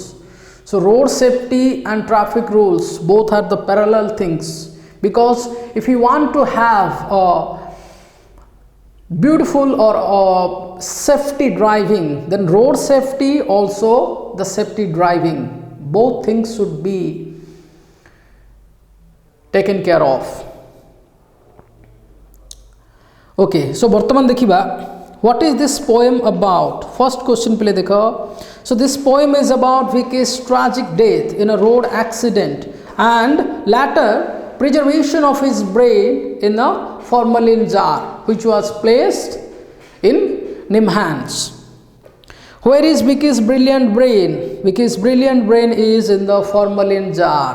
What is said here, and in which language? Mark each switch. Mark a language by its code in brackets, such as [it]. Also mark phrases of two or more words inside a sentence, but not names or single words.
[en] So road safety and traffic rules both are the parallel things, because if you want to have a beautiful or a safety driving, then road safety also the safety driving, both things should be taken care of. Okay, so [or] ବର୍ତ୍ତମାନ ଦେଖିବା, [en] what is this poem about? First question [hi] पहले देखो. [en] So this poem is about Vicky's tragic death in a road accident and later preservation of his brain in a formalin jar which was placed in Nimhans. Where is Vicky's brilliant brain? Vicky's brilliant brain is in the formalin jar.